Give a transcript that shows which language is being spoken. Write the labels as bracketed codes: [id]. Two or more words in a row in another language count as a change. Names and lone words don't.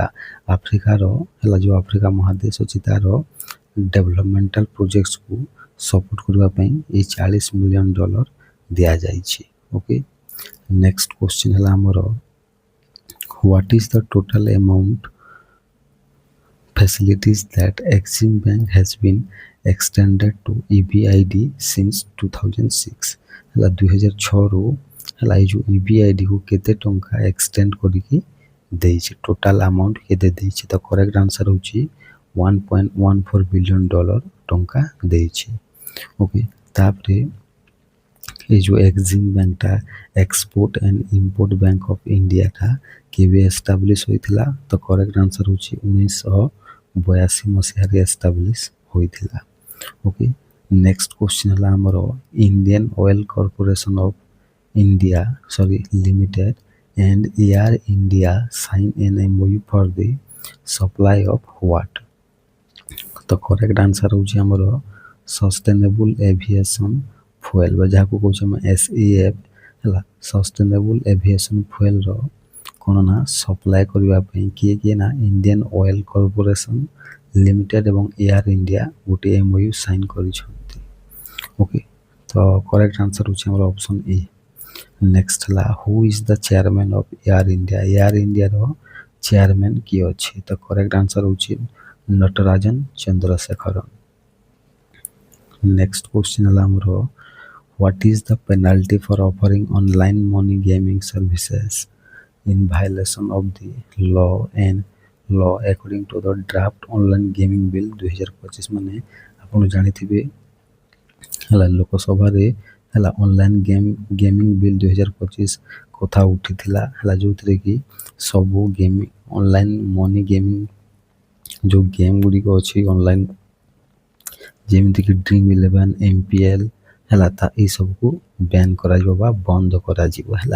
[or] ଆଫ୍ରିକାର ହେଲା ଯେଉଁ ଆଫ୍ରିକା ମହାଦେଶ ଅଛି ତାର [en] developmental projectsku [or] ସପୋର୍ଟ କରିବା ପାଇଁ ଏଇ $40 ମିଲିୟନ ଦିଆଯାଇଛି। [en] okay, next question [or] ହେଲା ଆମର [en] what is the total amount facilities that Exim Bank has been extended to EBID since 2006 [or] ହେଲା 2006ରୁ ହେଲା ଏଇ ଯେଉଁ EBID କୁ କେତେ ଟଙ୍କା ଏକ୍ସଟେଣ୍ଡ କରିକି ଦେଇଛି, [en] total amount [or] କେତେ ଦେଇଛି? ତ [en] correct answer [or] ହେଉଛି $1.14 ବିଲିୟନ ଟଙ୍କା ଦେଇଛି। ଓକେ, ତାପରେ এই ଯେଉଁ ଏକ୍ସିମ୍ ବ୍ୟାଙ୍କଟା ଏକ୍ସପୋର୍ଟ ଆଣ୍ଡ ଇମ୍ପୋର୍ଟ ବ୍ୟାଙ୍କ ଅଫ୍ ଇଣ୍ଡିଆଟା କେବେ ଏଷ୍ଟାବ୍ଲିଶ ହୋଇଥିଲା? ତ [en] correct answer [or] ହେଉଛି 1982 ମସିହାରେ ଏଷ୍ଟାବ୍ଲିଶ ହୋଇଥିଲା। [en] okay, next question [or] ହେଲା ଆମର [en] ଇଣ୍ଡିଆନ୍ ଅଏଲ୍ କର୍ପୋରେସନ ଅଫ୍ ଇଣ୍ଡିଆ ଲିମିଟେଡ୍ and Air India sign an MOU for the supply of what? [or] ତ [en] correct answer [or] ହେଉଛି ଆମର [en] sustainable aviation fuel [or] ବା ଯାହାକୁ କହୁଛେ ଆମେ SAF ହେଲା, [en] sustainable aviation fuelr [or] କ'ଣ ନା ସପ୍ଲାଏ କରିବା ପାଇଁ କିଏ ନା ଇଣ୍ଡିଆନ୍ ଅଏଲ୍ କର୍ପୋରେସନ୍ ଲିମିଟେଡ୍ ଏବଂ ଏୟାର ଇଣ୍ଡିଆ ଗୋଟିଏ MOU ସାଇନ୍ କରିଛନ୍ତି। ଓକେ, ତ [en] correct answer [or] ହେଉଛି ଆମର [en] option A. ନେକ୍ସଟ ହେଲା who is the chairman of Air India? [or] ଏୟାର ଇଣ୍ଡିଆର ଚେୟାରମ୍ୟାନ୍ କିଏ ଅଛି? ତ କରେକ୍ଟ ଆନ୍ସର ହେଉଛି ନଟରାଜନ ଚନ୍ଦ୍ରଶେଖରନ୍। [en] next question [or] ହେଲା ଆମର [en] what is the penalty for offering online money gaming services in violation of the law according to the draft online gaming bill 2025? [or] ମାନେ ଆପଣ ଜାଣିଥିବେ ହେଲା ଲୋକସଭାରେ ହେଲା ଅନଲାଇନ୍ ଗେମିଂ ବିଲ୍ 2025 କଥା ଉଠିଥିଲା ହେଲା, ଯେଉଁଥିରେ କି ସବୁ [en] gaming online money gaming [or] ଯେଉଁ ଗେମ୍ ଗୁଡ଼ିକ ଅଛି ଅନଲାଇନ୍ ଯେମିତିକି Dream11 MPL ହେଲା ତା ଏଇସବୁକୁ ବ୍ୟାନ୍ କରାଯିବ ବା ବନ୍ଦ କରାଯିବ ହେଲା।